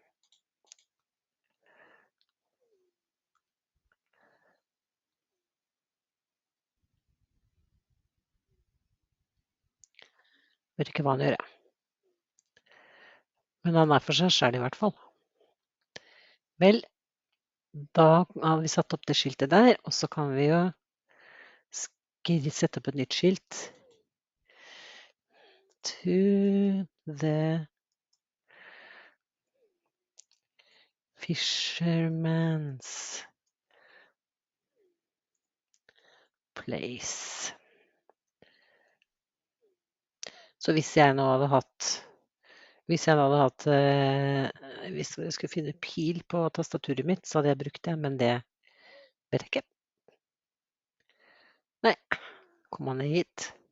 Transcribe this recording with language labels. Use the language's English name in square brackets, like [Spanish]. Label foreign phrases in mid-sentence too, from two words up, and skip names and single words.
[Norwegian] Vet ikke hva han gjør. Men han er for seg selv i hvert fall. Vel, da har vi satt opp det skiltet der, og så kan vi jo sette opp et nytt skilt. [English] To the fisherman's place. [Norwegian] Så hvis jeg nå hadde hatt Hvis jeg skulle finne pil på tastaturet mitt, så hadde jeg brukt det, men det vet jeg ikke. Nei, kom han ned hit.